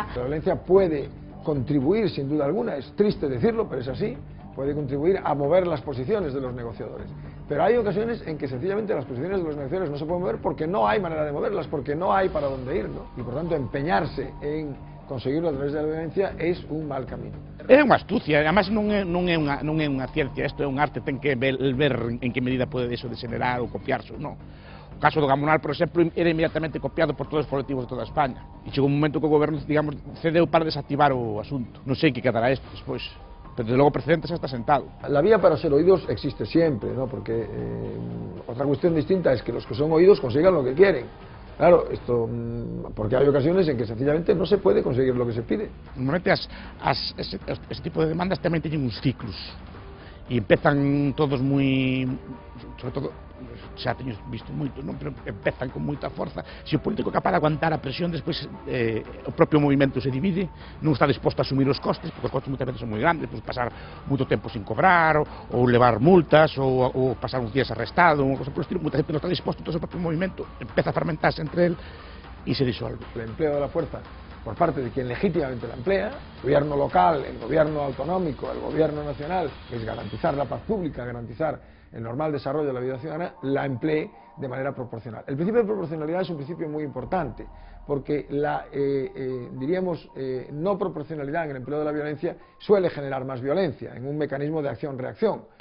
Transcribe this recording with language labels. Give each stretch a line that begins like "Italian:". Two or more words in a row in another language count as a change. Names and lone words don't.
Spanish: La violencia puede contribuir, sin duda alguna, es triste decirlo, pero es así, puede contribuir a mover las posiciones de los negociadores. Pero hay ocasiones en que sencillamente las posiciones de los negociadores no se pueden mover porque no hay manera de moverlas, porque no hay para dónde ir, ¿no? Y por tanto empeñarse en conseguirlo a través de la violencia es un mal camino.
Galician: É unha astucia, además non é unha ciencia, isto é un arte, ten que ver en que medida pode eso degenerar ou copiarse ou non. O caso do Gamonal, por exemplo, era inmediatamente copiado por todos os colectivos de toda España. E chegou un momento que o goberno, digamos, cedeu para desactivar o asunto. Non sei que quedará isto despois, pero desde logo precedente xa está sentado.
Spanish: La vía para ser oídos existe siempre, ¿no? Porque otra cuestión distinta es que los que son oídos consigan lo que quieren. Claro, esto, porque hay ocasiones en que sencillamente no se puede conseguir lo que se pide.
Galician: Normalmente ese tipo de demandas tamén teñen uns ciclos e empezan todos moi, sobre todo, xa teño visto moito, non? Pero empezan con moita forza. Se o político é capaz de aguantar a presión, despois o propio movimento se divide, non está disposto a asumir os costes, porque os costes moitas veces son moi grandes, pues pasar moito tempo sin cobrar, ou levar multas, ou pasar uns días arrestado, unha cosa por estilo, moita gente non está disposto, todo o propio movimento empeza a fermentarse entre el e se disolve.
Spanish: El empleo de la fuerza por parte de quien legítimamente la emplea, el gobierno local, el gobierno autonómico, el gobierno nacional, que es garantizar la paz pública, garantizar el normal desarrollo de la vida ciudadana, la emplee de manera proporcional. El principio de proporcionalidad es un principio muy importante, porque la, no proporcionalidad en el empleo de la violencia suele generar más violencia, en un mecanismo de acción-reacción.